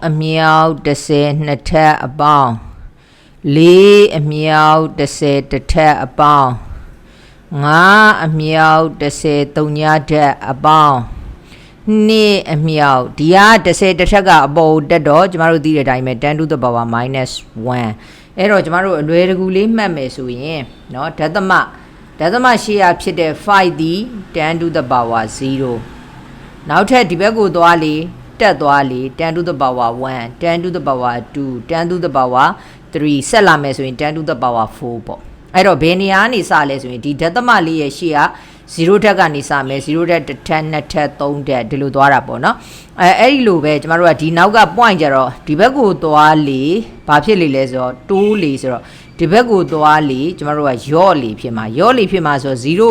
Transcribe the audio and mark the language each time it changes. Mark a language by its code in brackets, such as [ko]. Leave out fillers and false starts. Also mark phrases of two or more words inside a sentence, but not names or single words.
[my] အမြောက်10နှစ်ထက်အပေါင်း4အမြောက်10တစ်ထက်အပေါင်း5အမြောက်10 3ညထက်အပေါင်း2အမြောက်ဒီက10တစ်ထက်ကအပေါ်တက်တော့ကျမတို့သိတဲ့အတိုင်းပဲ [en] 10 to the power -1 [my] အဲ့တော့ကျမတို့ အလွယ်တကူလေးမှတ်မယ်ဆိုရင်เนาะဒသမရှေ့ရဖြစ်တဲ့5ဒီ [en] 10 to the power 0 [my] နောက်ထပ်ဒီဘက်ကိုသွားလေတက်သွားလေ [en] 10 to the power 1 10 to the power 2 10 to the power 3 [my] ဆက်လာမယ်ဆိုရင် [en] 10 to the power [my] 4 ပေါ့အဲ့တော့ဘယ်နေရာကနေစလဲဆိုရင်ဒီဒသမလေးရဲ့ရှေ့က0ထက်ကနေစမယ်0ထက်1ထက်2ထက်3ထက်ဒီလိုသွားတာပေါ့နော်အဲ့ဒီလိုပဲကျမတို့ကဒီနောက်က point ကြတော့ဒီဘက်ကိုသွားလေဘာဖြစ်လေလဲဆိုတော့တိုးလေဆိုတော့ဒီဘက်ကိုသွားလေကျမတို့ကယော့လေဖြစ်မှာဆို0ကို